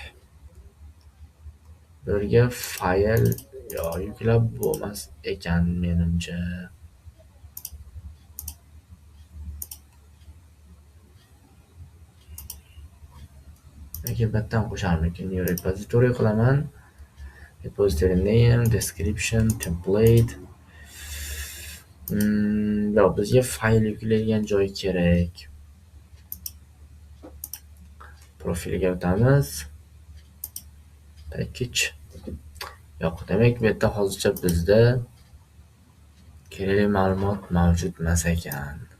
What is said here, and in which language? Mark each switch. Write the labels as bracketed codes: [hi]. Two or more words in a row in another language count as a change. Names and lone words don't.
[uz] Bu yerga fayl yuklab bo'lmas ekan menimcha. Yoki battan qo'sharmikin. [en] New repository [uz] qilaman. [en] Repository name, description, template. [uz] Yo'q, bizga fayl yuklaydigan joy kerak. Profilga o'tamiz. Package. Yo'q, demak bu yerda hozircha bizda kerakli ma'lumot mavjud emas ekan.